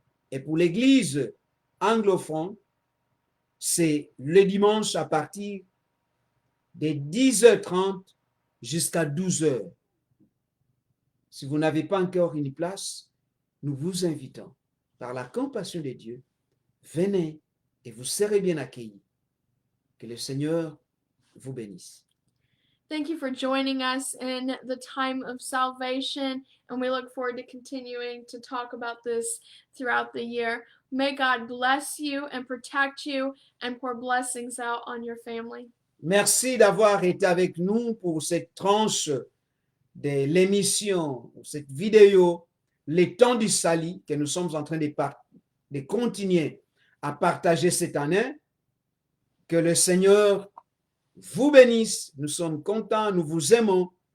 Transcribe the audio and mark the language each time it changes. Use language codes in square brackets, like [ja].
[fr] Et pour l'église anglophone, c'est le dimanche à partir de 10h30 jusqu'à 12h. Si vous n'avez pas encore une place, nous vous invitons, par la compassion de Dieu, venez et vous serez bien accueillis. Que le Seigneur vous bénisse. [en] Thank you for joining us in the time of salvation, and we look forward to continuing to talk about this throughout the year. May God bless you and protect you and pour blessings out on your family. [fr] Merci d'avoir été avec nous pour cette tranche de l'émission, cette vidéo, les temps du salut que nous sommes en train de continuer à partager cette année. Que le Seigneur vous bénisse. Nous sommes contents, nous vous aimons.